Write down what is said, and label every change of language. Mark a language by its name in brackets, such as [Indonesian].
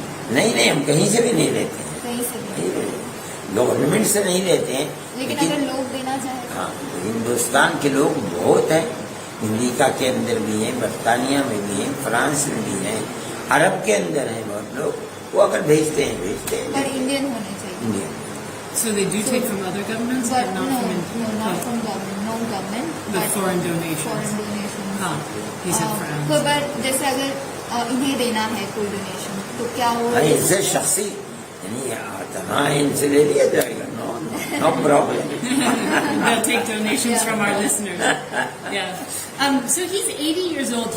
[Urdu] نہیں ہم کہیں سے بھی نہیں لیتے ہیں. کہیں سے بھی، گورنمنٹ سے نہیں لیتے ہیں، لیکن اگر لوگ دینا چاہیں ہاں ہندوستان کے لوگ بہت ہیں، امریکہ کے اندر بھی ہیں، برطانیہ میں بھی ہیں، فرانس میں بھی ہیں، عرب کے اندر ہیں بہت لوگ. وہ اگر بھیجتے ہیں پر انڈین ہونے چاہیے. India. [English] So they do take from other governments, But but not no, from not from government, non-government. The but foreign donations. Foreign donations. [Urdu] ہاں [English] he said France. [Urdu] پر جیسے اگر انہیں دینا ہے کوئی ڈونیشن تو کیا وہ ان سے شخصی یعنی تنہا ان سے لے لیا جائے گا. [English] No problem. They'll take donations from our listeners. Yeah. So he's 80 years old.